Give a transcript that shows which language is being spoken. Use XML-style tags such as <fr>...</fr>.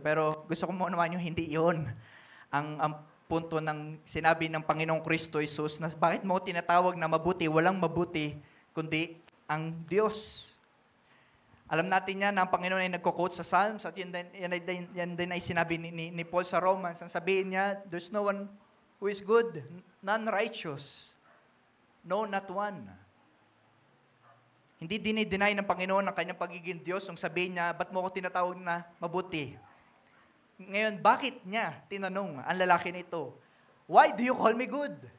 <tl>Pero gusto ko mo naman yung hindi yun. Ang punto ng sinabi ng Panginoong Kristo Jesus na bakit mo tinatawag na mabuti, walang mabuti, kundi ang Diyos. Alam natin yan na ang Panginoon ay nagko-quote sa Psalms at yan din ay sinabi ni Paul sa Romans. Ang sabihin niya,</tl> <en>there's no one who is good, none righteous. No, not one.</en> <tl>Hindi dinideny ng Panginoon ang kanyang pagiging Diyos nung sabihin niya, ba't mo ako tinatawag na mabuti? Ngayon, bakit niya tinanong ang lalaki nito,</tl> <en>why do you call me good?</en>